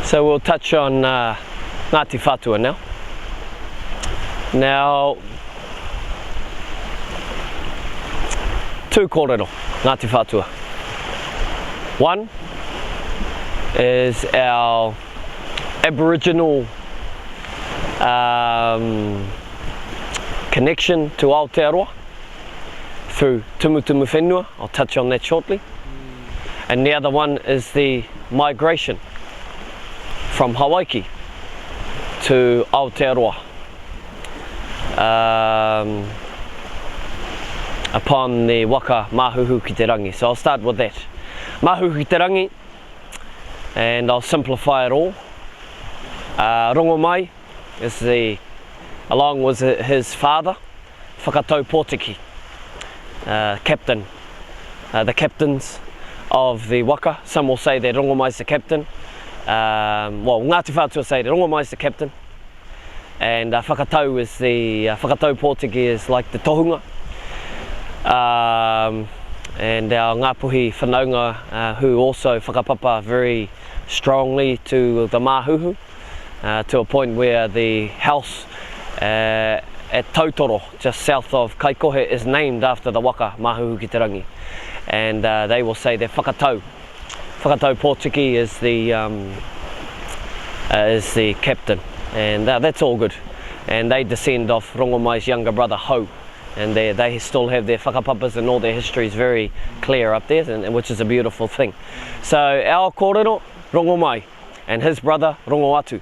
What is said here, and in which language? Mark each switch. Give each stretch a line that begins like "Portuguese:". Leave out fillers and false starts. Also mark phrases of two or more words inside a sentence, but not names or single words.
English: So we'll touch on Ngāti Whātua now. Now, two korero, Ngāti Whātua. One is our Aboriginal connection to Aotearoa through
Māori: tumutumu whenua.
English: I'll touch on that shortly. And the other one is the migration from Hawaii to Aotearoa upon the waka Māhuhu-ki-te-rangi. So I'll start with that. Māhuhu-ki-te-rangi, and I'll simplify it all. Rongomai is along with his father, whakatau pōtiki, captain, the captains of the waka. Some will say that Rongomai is the captain. Well, Ngāti Whātua say that Rongomai is the captain, and whakatau is whakatau pōtiki is like the tohunga. And our
Māori: ngāpuhi whanaunga
English: who also whakapapa very strongly to the Māhuhu, to a point where the house at Tautoro, just south of Kaikohe, is named after the waka Māhuhu-ki-te-rangi. And they will say that whakatau pōtiki is the captain, and that's all good. And they descend off Rongomai's younger brother Hou, and they still have their whakapapas and all their histories very clear up there, and which is a beautiful thing. So our korero, Rongomai, and his brother Rongoatu.